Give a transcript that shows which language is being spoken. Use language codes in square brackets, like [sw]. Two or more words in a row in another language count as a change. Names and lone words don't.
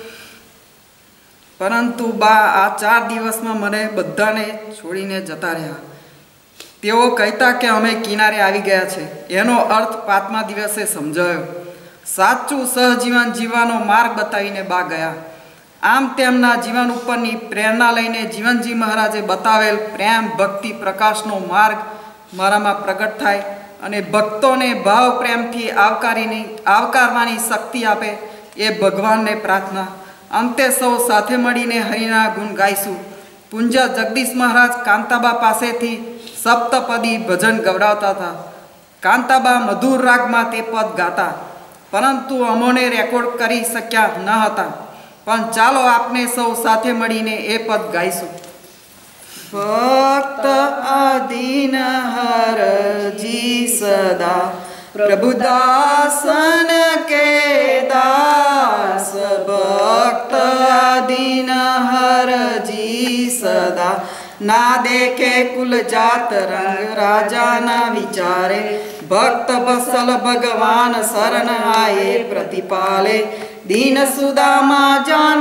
[gu] પરંતુ બા આ 4 દિવસ માં મને બધાને છોડીને જતા રહ્યા। તેઓ કહેતા કે અમે કિનારે આવી ગયા છે એનો અર્થ 5મા દિવસે સમજાયો। સાચું સહજીવન જીવવાનો માર્ગ બતાવીને બા ગયા। આમ તેમના જીવન ઉપરની પ્રેરણા લઈને જીવનજી મહારાજે બતાવેલ પ્રેમ ભક્તિ પ્રકાશનો માર્ગ મારામાં પ્રગટ થાય અને ભક્તોને ભાવ પ્રેમથી આવકારવાની શક્તિ આપે એ ભગવાનને પ્રાર્થના। અંતે સૌ સાથે મળીને હરિના ગુણ ગાઈશું। પુંજા જગદીશ મહારાજ કાંતાબા પાસેથી સપ્તપદી ભજન ગવડાવતા થા। કાંતાબા મધુર રાગમાં તે પદ ગાતા, પરંતુ અમોને રેકૉર્ડ કરી શક્યા ન હતા। પણ ચાલો આપને સૌ સાથે મળીને એ પદ ગાઈશું। [hi] भक्त आदीन हरजी सदा प्रभुदासन के दास भक्त आदीन हरजी सदा ना देखे कुल जात रंग राजा ना विचारे भक्त बसल भगवान शरण आए प्रतिपाले दीन सुदामा जान